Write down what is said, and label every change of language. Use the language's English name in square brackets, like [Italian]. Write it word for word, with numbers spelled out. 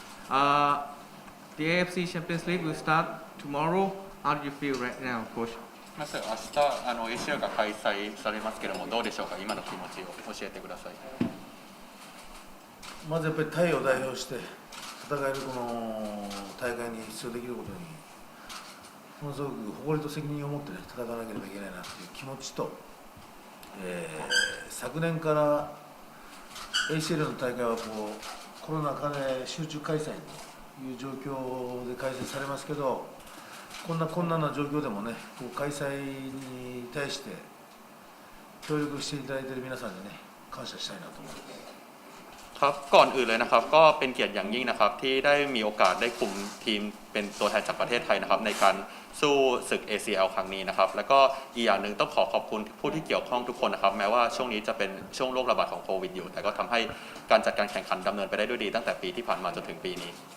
[English] Uh, the A F C Champions League will start tomorrow. How do you feel right now, Coach? [Japanese] まず明日あの エーシーエル が開催されますけれども、どうでしょうか、今の気持ちを教えてください。まずやっぱりタイを代表して戦えるこの大会に出場できることにものすごく誇りと責任を持って、ね、戦わなければいけないなという気持ちと、えー、昨年から エーシーエル の大会はこうコロナ禍で集中開催という状況で開催されますけど、こんな困難な状況でもね、こう開催に対して協力していただいている皆さんにね、感謝したいなと思います。 [Thai] ครับก่อนอื่นเลยนะครับก็เป็นเกียรติอย่างยิ่งนะครับที่ได้มีโอกาสได้คุมทีมเป็นตัวแทนจากประเทศไทยนะครับในการสู้ศึก เอ ซี แอล ครั้งนี้นะครับแล้วก็อีกอย่างหนึ่งต้องขอขอบคุณผู้ที่เกี่ยวข้องทุกคนนะครับแม้ว่าช่วงนี้จะเป็นช่วงโรคระบาดของโควิดอยู่แต่ก็ทำให้การจัดการแข่งขันดำเนินไปได้ด้วยดีตั้งแต่ปีที่ผ่านมาจนถึงปีนี้